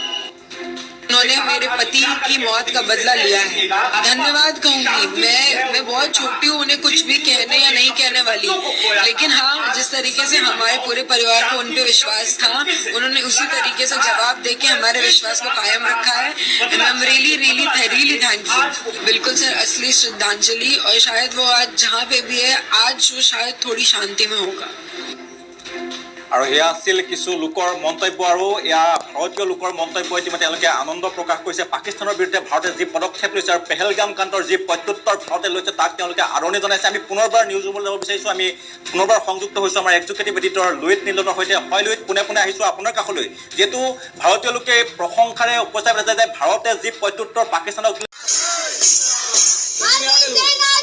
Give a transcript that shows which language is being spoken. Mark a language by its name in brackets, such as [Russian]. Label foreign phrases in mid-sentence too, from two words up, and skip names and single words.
[Hindi] उन्होंने मेरे पति की मौत का बदला लिया है धन्यवाद कहूंगी मैं बहुत छोटी हूँ उन्हें कुछ भी कहने या नहीं कहने वाली लेकिन हाँ जिस तरीके से हमारे पूरे परिवार को उन पे विश्वास था उन्होंने उसी तरीके से जवाब देके हमारे विश्वास को कायम रखा है [English] and I am really thankful [Hindi] बिल्कुल सर असली श्रद्धांजलि और शायद वो आज जहाँ पे भी है आज वो शायद थोड़ी शांति में होगा [Assamese] আৰু সেয়া আছিল কিছু লোকৰ মন্তব্য আৰু এয়া ভাৰতীয় লোকৰ মন্তব্য ইতিমধ্যে তেওঁলোকে আনন্দ প্ৰকাশ কৰিছে পাকিস্তানৰ বিৰুদ্ধে ভাৰতে যি পদক্ষেপ লৈছে আৰু পেহেলগাম কাণ্ডৰ যি প্ৰত্যুত্তৰ ভাৰতে লৈছে তাক তেওঁলোকে আদৰণি জনাইছে আমি পুনৰবাৰ নিউজ ৰুমলৈ যাব বিচাৰিছোঁ আমি পুনৰবাৰ সংযুক্ত হৈছোঁ আমাৰ [English] executive editor [Assamese] লুইত নিন্দনৰ সৈতে হয় লুইত পোনে আহিছোঁ আপোনাৰ কাষলৈ যিহেতু ভাৰতীয় লোকে প্ৰশংসাৰে উপস্থাপন কৰিছে যে ভাৰতে যি প্ৰত্যুত্তৰ পাকিস্তানক